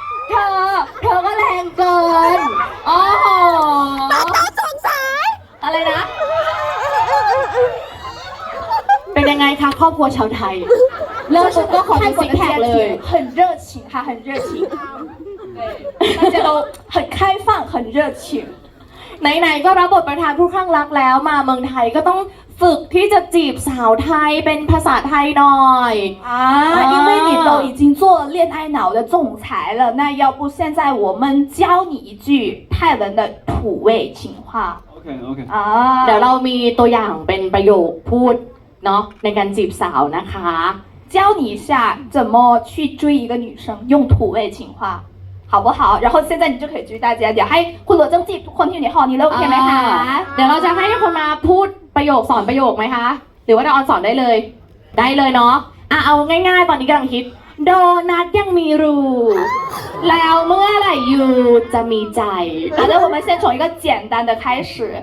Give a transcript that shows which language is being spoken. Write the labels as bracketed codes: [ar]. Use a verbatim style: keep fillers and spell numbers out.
[th] เธอเธอก็แรงเกินโอ้โห ตาเต้าสงสัย อะไรนะเป็นยังไงคะครอบครัวชาวไทยเริ่มปุ๊บก็ขอดูซิกแพคเลย [zh] 很热情哈很热情对大家都很开放很热情 [th] ไหนๆก็รับบทประธานผู้คลั่งรักแล้วมาเมืองไทยก็ต้องฝึกที่จะจีบสาวไทยเป็นภาษาไทยหน่อย [zh] อ่า因为你都已经做了恋爱脑的总裁了那要不现在我们教你一句泰文的土味情话 [en] OK OK อ่า [th] เดี๋ยวเรามีตัวอย่างเป็นประโยคพูดเนาะในการจีบสาวนะคะ [zh] 教你一下怎么去追一个女生，用土味情话，好不好？然后现在你就可以追大家。 [th] เดี๋ยวให้คุณหลวงจังจีบทุกคนที่อยู่ในห้องนี้แล้วโอเคไหมคะ เดี๋ยวเราจะให้คนมาพูดประโยคสอนประโยคไหมคะหรือว่าเราออนสอนได้เลยได้เลยเนาะอ่ะเอาง่ายๆตอนนี้กำลังคิดโดนัทยังมีรูแล้วเมื่อไหร่ยูจะมีใจ [zh] 好的，我们先从一个简单的开始。